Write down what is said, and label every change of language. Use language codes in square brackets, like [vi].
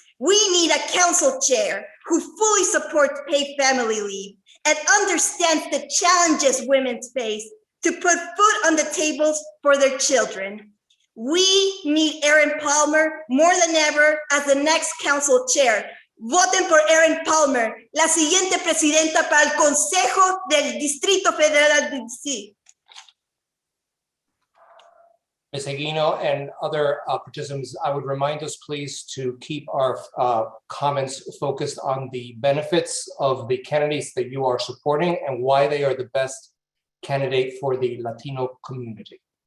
[en] We need a council chair who fully supports paid family leave and understands the challenges women face to put food on the tables for their children. We need Erin Palmer more than ever as the next council chair. [es] Voten por Erin Palmer, la siguiente presidenta para el Consejo del Distrito Federal de DC. [en] Ms. Eguino and other participants, I would remind us please to keep our comments focused on the benefits of the candidates that you are supporting and why they are the best candidate for the Latino community.